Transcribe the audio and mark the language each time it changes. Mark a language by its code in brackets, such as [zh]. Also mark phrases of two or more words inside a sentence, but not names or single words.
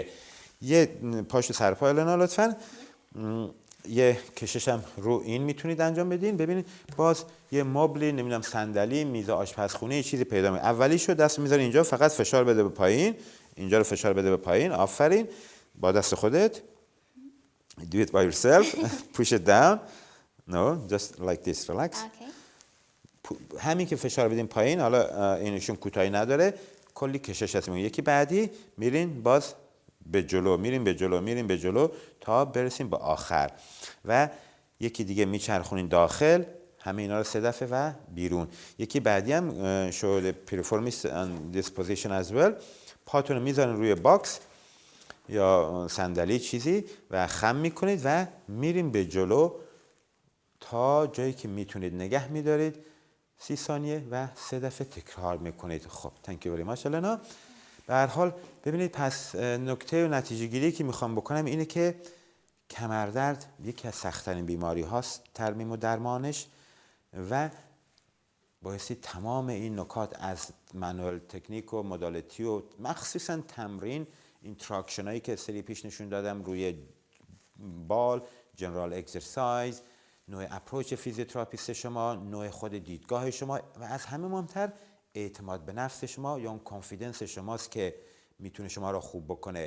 [fa] یه پاشو سرپا النا لطفاً. یه کشش هم رو این میتونید انجام بدین. ببینید باز یه مبلی، نمیدونم صندلی، میز آشپزخونه، یه چیزی پیدا می‌کنید. اولیشو دست میذاری اینجا، فقط فشار بده به پایین، اینجا رو فشار بده به پایین. آفرین. با دست خودت. [en] Do it by yourself. Push it down. No, just like this. Relax. Okay. [fa] همین که فشار بدین پایین، حالا اینشون کوتاهی نداره، کلی کشش هست. یکی بعدی میرین باز به جلو، میریم به جلو، میریم به جلو تا برسیم به آخر و یکی دیگه میچرخونین داخل، همه اینا رو 3 دفعه و بیرون. یکی بعدی هم [en] show the piriformis on this position as well. [fa] پاتون رو میذارین روی باکس یا صندلی چیزی و خم میکنید و میریم به جلو تا جایی که میتونید نگه میدارید. 30 ثانیه و 3 دفعه تکرار میکنید. [en] خب thank you very much النا. [fa] به هر حال ببینید، پس نکته و نتیجه گیری که میخوام بکنم اینه که کمردرد یکی از سخت‌ترین بیماری هاست، ترمیم و درمانش، و بایستی تمام این نکات از [en] manual technique [fa] و مدالیتی و مخصوصا تمرین، این تراکشن هایی که سری پیش نشون دادم روی بال، [en] general exercise, [fa] نوع اپروچ فیزیوتراپیست شما، نوع خود دیدگاه شما و از همه مهمتر اعتماد به نفس شما یا اون کانفیدنس شماست که میتونه شما را خوب بکنه.